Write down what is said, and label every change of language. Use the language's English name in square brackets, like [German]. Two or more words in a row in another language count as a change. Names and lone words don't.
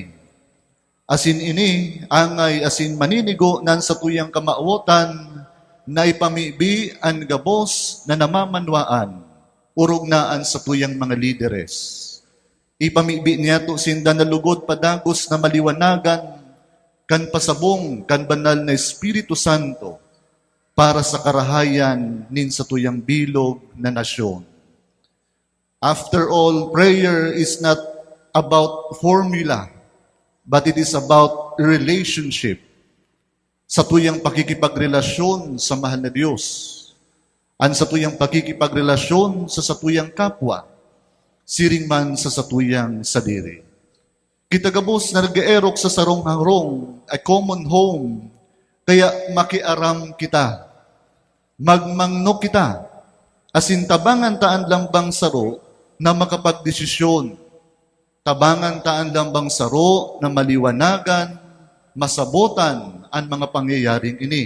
[Bikol] Asin ini, angay asin maninigo nan satuyang kamauotan, na ipamibi ang gabos na namamanwaan, urog na ang satuyang mga lideres. Ipamibi niya to sinda na lugod padagos na maliwanagan, kan pasabong, kan banal na Espiritu Santo, para sa karahayan nin satuyang bilog na nasyon. [English] After all, prayer is not about formula, but it is about relationship. [Bikol] Sa tuyang pakikipagrelasyon sa mahal na Diyos, ang sa tuyang pakikipagrelasyon sa satuyang kapwa, siring man sa satuyang sadiri. Kita gabos na nag-eerok sa sarong harong, [English] a common home, [Bikol] kaya makiaram kita, magmangno kita, asin tabangan taan lambang saro na makapagdesisyon, tabangan taan lambang saro na maliwanagan, masabotan ang mga pangyayaring ini.